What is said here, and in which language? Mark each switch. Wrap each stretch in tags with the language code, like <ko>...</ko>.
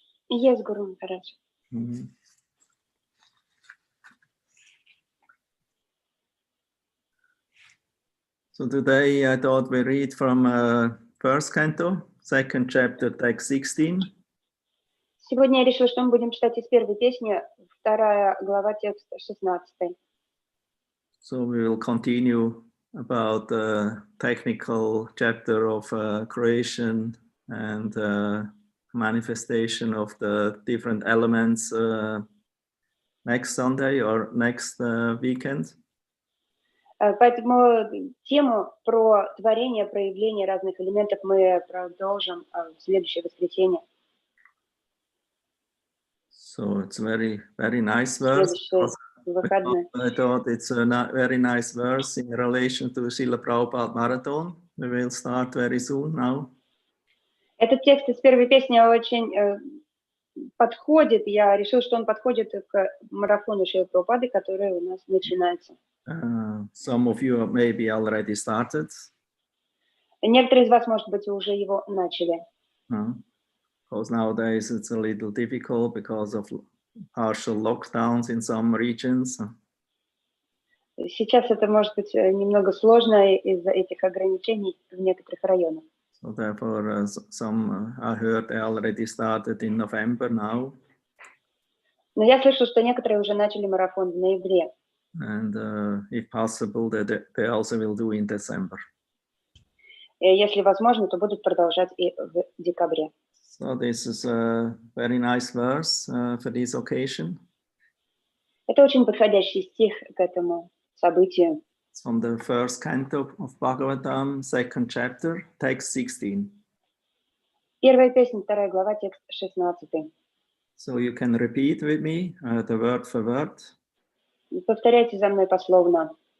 <en>Yes, Guru Maharaj. So today I thought we read from first canto, second chapter, text 16.</en> <ru>Сегодня я решила, что мы будем читать из первой песни, 2 глава, текст 16.</ru> <en>So we will continue about the technical chapter of creation and manifestation of the different elements next Sunday or next weekend.</en> <ru>Поэтому тему про творение, проявление разных элементов мы продолжим в следующее воскресенье.</ru> <en>So it's very, very nice verse.</en> <ru>Следующие выходные.</ru> <en>I thought it's a very nice verse in relation to Srila Prabhupada Marathon. We will start very soon now.</en> <ru>Этот текст из первой песни очень подходит. Я решил, что он подходит к марафону Шрилы Прабхупады, который у нас начинается.</ru> <en>Some of you maybe already started.</en> <ru>Некоторые из вас, может быть, уже его начали.</ru> <en>Because nowadays it's a little difficult because of partial lockdowns in some regions.</en> <ru>Сейчас это может быть немного сложно из-за этих ограничений в некоторых районах.</ru> <en>So therefore, some I heard they already started in November now.</en> <ru>Но я слышал, что некоторые уже начали марафон в ноябре.</ru> <en>And if possible, they also will do in December.</en> <ru>И если возможно, то будут продолжать и в декабре.</ru> <en>So this is a very nice verse for this occasion.</en> <ru>Это очень подходящий стих к этому событию.</ru> <en>It's from the first canto of Bhagavatam, second chapter, text 16.</en> <ru>Первая песня, 2 глава, текст 16.</ru> <en>So you can repeat with me the word for word.</en> <ru>Повторяйте за мной пословно.</ru>